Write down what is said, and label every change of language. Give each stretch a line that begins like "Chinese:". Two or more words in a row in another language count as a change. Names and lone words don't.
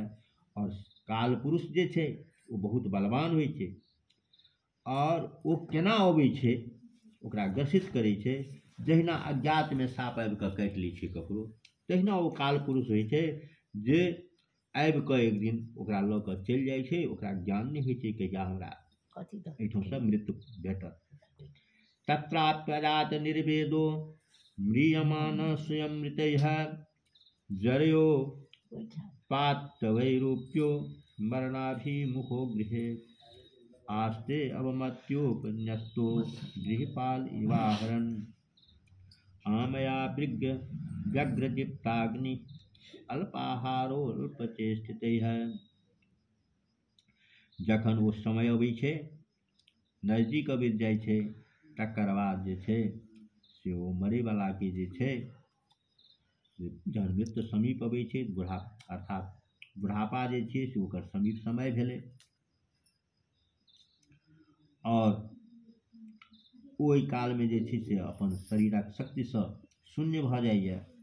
Maithili: और काल पुरुष जे छै ओ बहुत बलवान होइ छै, और ओ केना अबै छै ओकरा ग्रसित करै छै। जहिना अज्ञातमे साप आबि कऽ काटि लै छै ककरो, तहिना ओ काल पुरुष होइ छै जे आबि कऽ एक दिन ओकरा लऽ कऽ चलि जाइ छै। ओकरा ज्ञान नहि होइ छै कहिया हमरा एहिठामसँ मृत्यु भेटत।
Sanskrit: तत्राप्यजात निर्वेदो म्रियमान स्वयं मृतैः, जरयो पातवैरूप्यो मरणाभिमुखो गृहे, आस्ते अवमत्योपन्यस्तो गृहपाल इवाहरन्, आमया व्यग्रदीप्ताग्नि अल्पाहारोल्पचेष्टितैः।
Maithili: जखन वो समय अबै छै, नजदीक अबैत जाइ छै, तकर बाद जे छै से ओ मरैवला के जे छै जहन मृत्यु समीप अबै छै, अर्थात बुढ़ापा जे छै से ओकर समीप समय भेलै, और ओहि कालमे जे छै से अपन शरीरक शक्तिसँ शून्य भऽ जाइए।